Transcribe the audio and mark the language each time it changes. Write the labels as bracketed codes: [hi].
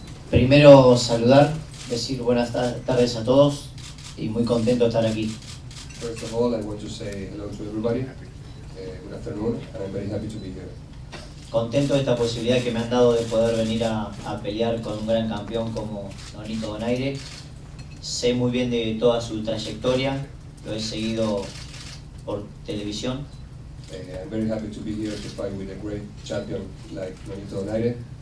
[es] Primero saludar, decir buenas tardes a todos y muy contento de estar aquí. [en] First of all, I want to say hello to everybody. Good afternoon, and I'm very happy to be here. [es] Contento de esta posibilidad que me han dado de poder venir a pelear con un gran campeón como Nonito Donaire. Sé muy bien de toda su trayectoria, lo he seguido por televisión. [en] I'm very happy to be here to fight with a great champion like Nonito Donaire.